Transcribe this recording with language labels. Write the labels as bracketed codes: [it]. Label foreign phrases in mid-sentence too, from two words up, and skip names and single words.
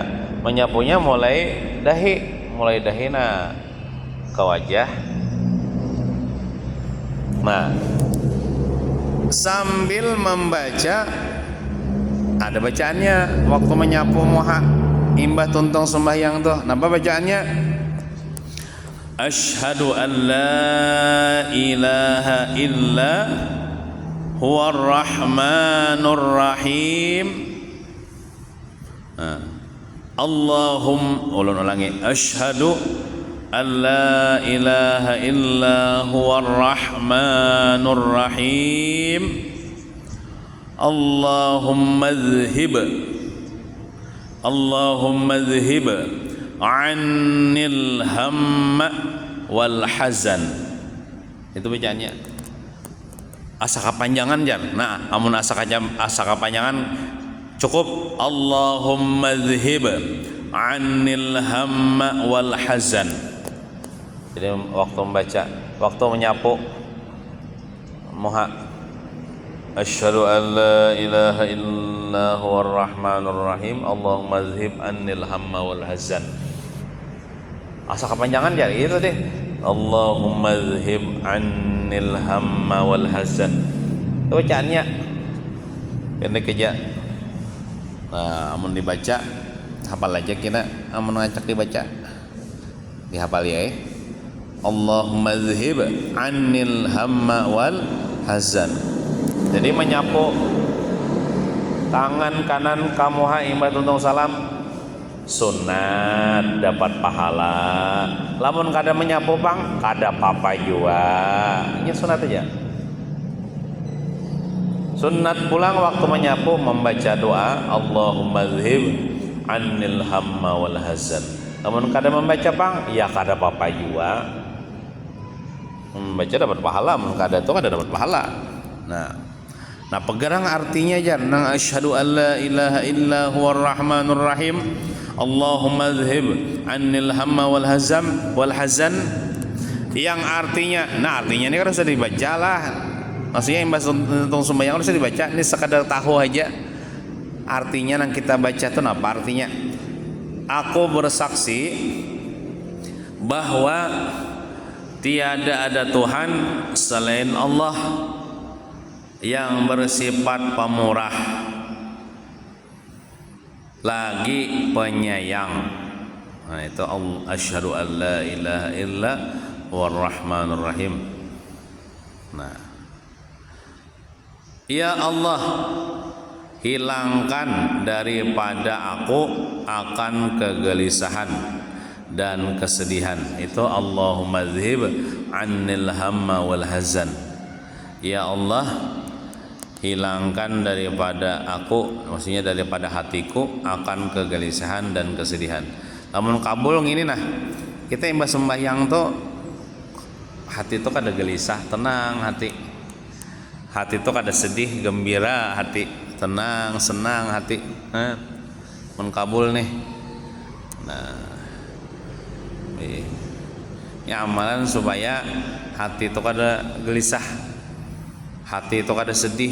[bjn] Menyapunya mulai dahina ke wajah. Nah, sambil membaca, ada bacaannya waktu menyapu muha imbah tuntung sembahyang tuh. Napa bacaannya? [ar] أشهد أن لا إله إلا هو الرحمن الرحيم. Ulangi, أشهد أن لا إله إلا هو الرحمن الرحيم. اللهم أذهب عني الهم والحزن. [bjn] Itu bacaannya. Asa kapanjangan jan. Nah, amun asa kapanjangan cukup [ar] اللهم أذهب عني الهم والحزن. [bjn] Jadi waktu menyapu muha, [ar] أشهد أن لا إله إلا هو الرحمن الرحيم, اللهم أذهب عني الهم والحزن. [bjn] Asa kepanjangan ya itu deh, [ar] اللهم أذهب عني الهم والحزن. [bjn] Itu bacaannya pendek aja. Nah, amun dibaca hafal aja kita, amun ngacak dibaca dihafal ya. [ar] اللهم أذهب عني الهم والحزن. [bjn] Jadi menyapu tangan kanan kamu imbah tuntung salam sunat, dapat pahala. Lamun kada menyapu pang kada apa-apa juga. Ini sunat aja. Sunat pulang waktu menyapu membaca doa [ar] اللهم أذهب عني الهم والحزن. [bjn] Namun kada membaca pang ya kada apa-apa juga. Membaca dapat pahala, namun kada itu kada dapat pahala. Nah pegarang artinya aja nang [ar] أشهد أن لا إله إلا هو الرحمن الرحيم, اللهم أذهب عني الهم والحزن, [id] yang artinya, nah artinya ini kan harus dibaca lah. Maksudnya yang bahasa tentang sembahyang harus dibaca. Ini sekadar tahu aja artinya yang kita baca itu apa artinya. Aku bersaksi bahwa tiada ada Tuhan selain Allah yang bersifat pemurah lagi penyayang. Nah, itu [ar] أشهد أن لا إله إلا هو الرحمن الرحيم. [id] Nah, ya Allah, hilangkan daripada aku akan kegelisahan dan kesedihan. [ar] Itu اللهم أذهب عني الهم والحزن. [id] Ya Allah, hilangkan daripada aku, maksudnya daripada hatiku akan kegelisahan dan kesedihan. [bjn] Namun kabul gini nah, kita imbas sembahyang tuh hati tuh kada gelisah, tenang hati. Hati tuh kada sedih, gembira hati, tenang, senang hati. Mun kabul nih. Nah, ini amalan supaya hati itu kada gelisah, hati itu kada sedih.